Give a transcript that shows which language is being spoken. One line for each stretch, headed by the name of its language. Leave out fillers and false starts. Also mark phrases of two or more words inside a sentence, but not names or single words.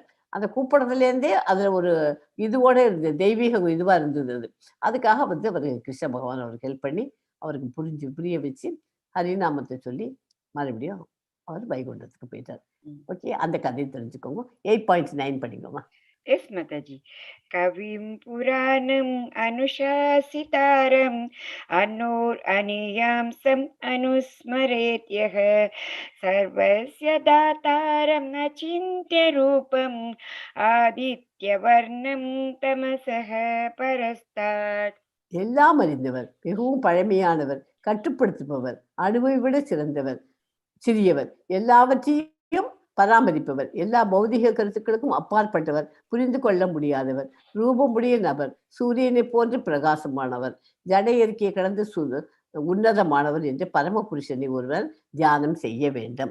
Tamil: அந்த கூப்பிடுறதுலேருந்தே அதில் ஒரு இதுவோட இருந்தது, தெய்வீக இதுவாக இருந்தது. அது அதுக்காக வந்து அவர் கிருஷ்ண பகவான் அவருக்கு ஹெல்ப் பண்ணி அவருக்கு புரிய வச்சு ஹரிநாமத்தை சொல்லி மறுபடியும் அவர் வைகுண்டத்துக்கு போயிட்டார். ஓகே, அந்த கதையை தெரிஞ்சுக்கோங்க. 8.9 படிங்கம்மா.
English: Yes, Mataji.
Sanskrit: कविं पुराणम् अनुशासितारम् अणोर् अणीयांसम् अनुस्मरेद्यः सर्वस्य धातारम् अचिन्त्य रूपम् आदित्य वर्णम् तमसः परस्तात्.
Tamil: எல்லாம் அறிந்தவர், மிகவும் பழமையானவர், கட்டுப்படுத்துபவர், அணுவை விட சிறியவர், எல்லாவற்றையும் பராமரிப்பவர், எல்லா பௌதிக கருத்துக்களுக்கும் அப்பாற்பட்டவர், புரிந்து கொள்ள முடியாதவர், ரூபமுடைய நபர், சூரியனை போன்று பிரகாசமானவர், ஜட இயற்கையை கடந்து உன்னதமானவர் என்று பரம புருஷனை ஒருவர் தியானம் செய்ய வேண்டும்.